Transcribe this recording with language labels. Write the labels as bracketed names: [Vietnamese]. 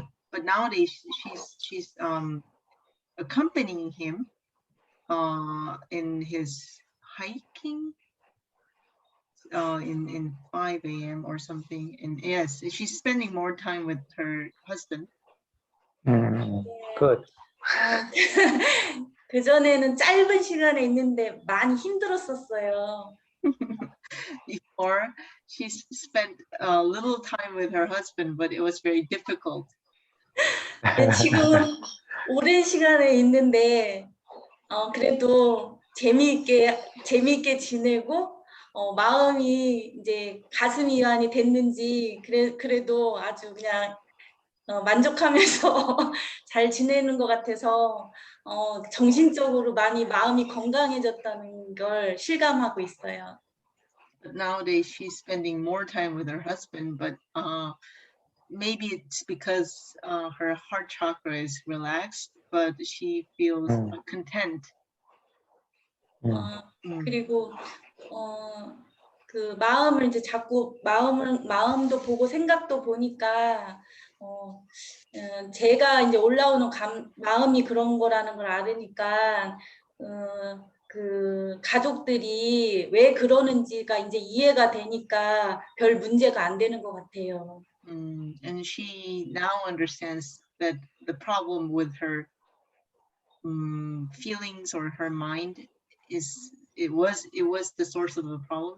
[English] But nowadays she's accompanying him in his hiking in 5 a.m. or something. And yes, she's spending more time with her husband. Good. [Korean] 그 전에는 짧은 시간에 있는데 많이 힘들었었어요. [English] Before, she spent a little time with her husband, but it was very difficult. [Korean] 지금 오랜 시간에 있는데 그래도 재미있게 지내고 마음이 이제 가슴 이완이 됐는지 그래도 아주 그냥 만족하면서 잘 지내는 것 같아서 정신적으로 많이 마음이 건강해졌다는 걸 실감하고 있어요. [English] But nowadays she's spending more time with her husband, but maybe it's because her heart chakra is relaxed, but she feels content. [Korean] 그리고 그 마음을 이제 자꾸 마음도 보고 생각도 보니까 제가 이제 올라오는 마음이 그런 거라는 걸 알으니까 그 가족들이 왜 그러는지가 이제 이해가 되니까 별 문제가 안 되는 것 같아요. [English] And she now understands that the problem with her feelings or her mind it was the source of the problem.